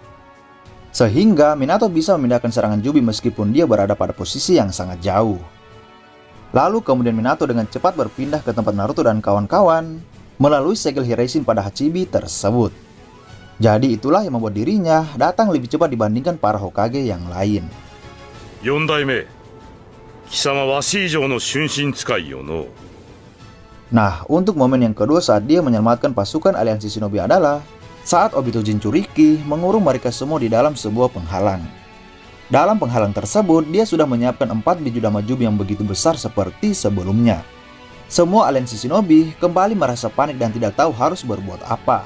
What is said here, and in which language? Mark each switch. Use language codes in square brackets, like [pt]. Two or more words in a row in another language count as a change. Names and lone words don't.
[id] Sehingga Minato bisa memindahkan serangan Jubi meskipun dia berada pada posisi yang sangat jauh. Lalu kemudian Minato dengan cepat berpindah ke tempat Naruto dan kawan-kawan melalui segel Hiraishin pada Hachibi tersebut. Jadi itulah yang membuat dirinya datang lebih cepat dibandingkan para Hokage yang lain. [ja] 4 代目、貴様は四以上の春心使いよの。 [id] Nah, untuk momen yang kedua saat dia menyelamatkan pasukan aliansi Shinobi adalah saat Obito Jinchuriki mengurung mereka semua di dalam sebuah penghalang. Dalam penghalang tersebut, dia sudah menyiapkan 4 Bijudama Jubi yang begitu besar seperti sebelumnya. Semua aliansi Shinobi kembali merasa panik dan tidak tahu harus berbuat apa.